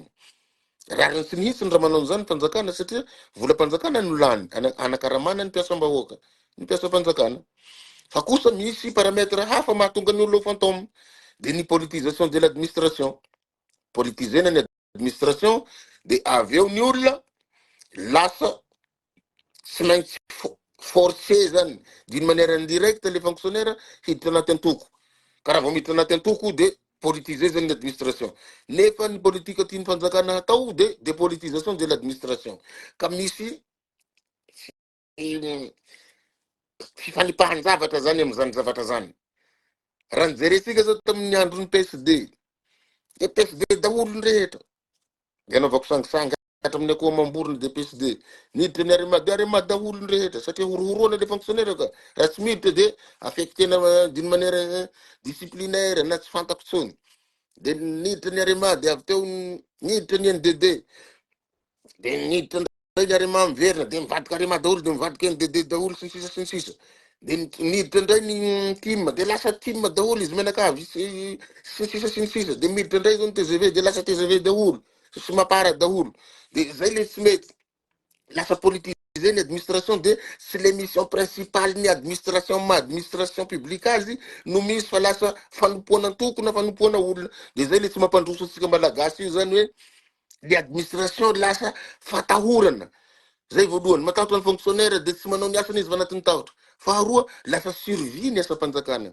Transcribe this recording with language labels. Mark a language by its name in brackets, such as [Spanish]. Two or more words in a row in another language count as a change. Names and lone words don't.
[Malagasy] Raha sy nihitsy ny raha manao zany mpanjakana satria vola mpanjakana no lany anakaramana ny mpiasam-bahoaka ny mpiasam-panjakana. Fa kosa misy paramètre hafa mahatonga ny olo fantôme de ny [French] politisation de l'administration. [Malagasy] Politisena ny administration de aveo ny olona lasa tsy maintsy forcé zany [French] d'une manière indirecte les fonctionnaires [Malagasy] hiditra anaty antoko. Karaha vao miditra anaty antoko de politiser zany l'administration. Nefa ny politika tiany fanjakana atao de [French] dépolitisation de l'administration. [Malagasy] Ka misy fifanipahan zavatra zany am'zany zavatra zany. Raha nijeresika zao tamin'ny andro ny PSD. De PSD daholo ny rehetra. De anaovako sangisangy hatramin'ny akoha mamborony de PSD. Niditra ny arima daholo ny rehetra satria horohoroana [French] le fonctionnaire [Malagasy] ka. Raha tsy miditra de affectena [French] d'une manière disciplinaire [Malagasy] na tsy fantako tsony. De niditra ny arima de avy teo niditra ny NDD. De niditra ny arima miverina de mivadika arima daholo de mivadika NDD daholo sy ny sisa. De niditra ndray ny team de lasa team daholo izy menakavy sy ny sisa. De miditra ndray zao ny TGV de lasa TGV daholo sy mapara daholo. De zay le tsy mety. Lasa politiser ny administration de [French] c'est l'émission principale [Malagasy] ny [French] administration publique [Malagasy] azy no misy fa lasa fanompoana antoko na fanompoana olona. De zay le tsy mampandroso antsika malagasy io zany hoe [French] le administration [Malagasy] lasa fatahorana. Zay voalohany matahotra ny fonctionnaire de tsy manao ny asany izy vanatiny tahotra. Faharoa lasa survie ny asa-panjakana.